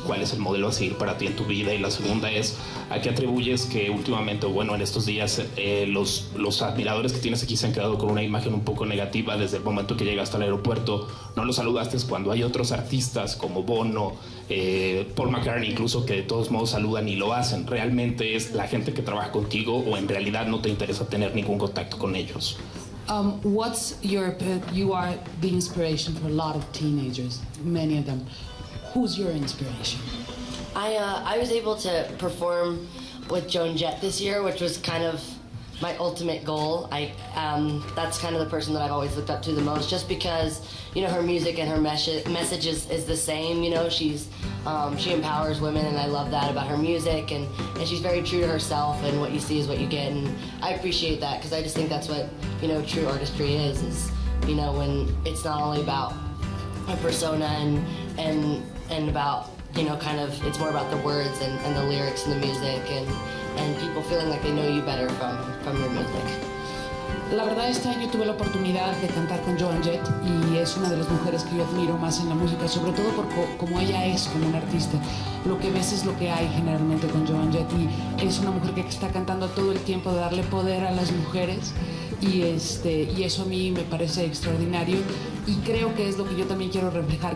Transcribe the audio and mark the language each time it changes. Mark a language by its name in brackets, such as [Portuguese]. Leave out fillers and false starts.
[Spanish] ¿Cuál es el modelo a seguir para ti en tu vida? Y la segunda es, ¿a qué atribuyes que últimamente, bueno, en estos días, los admiradores que tienes aquí se han quedado con una imagen un poco negativa desde el momento que llegaste al aeropuerto? No los saludaste cuando hay otros artistas como Bono, Paul McCartney incluso, que de todos modos saludan y lo hacen. ¿Realmente es la gente que trabaja contigo, o en realidad no te interesa tener ningún contacto con ellos? [English] You are the inspiration for a lot of teenagers, many of them. Who's your inspiration? I was able to perform with Joan Jett this year, which was kind of my ultimate goal. That's kind of the person that I've always looked up to the most, just because, you know, her music and her message is the same. You know, she empowers women, and I love that about her music, and she's very true to herself, and what you see is what you get, and I appreciate that, because I just think that's what, you know, true artistry is, you know, when it's not only about a persona and about, you know, kind of, it's more about the words and the lyrics and the music, and people feeling like they know you better from your music. [Spanish] La verdad, este año tuve la oportunidad de cantar con Joan Jett, y es una de las mujeres que yo admiro más en la música, sobre todo por como ella es como una artista. Lo que ves es lo que hay generalmente con Joan Jett, y es una mujer que está cantando todo el tiempo de darle poder a las mujeres, y eso a mí me parece extraordinario, y creo que es lo que yo también quiero reflejar.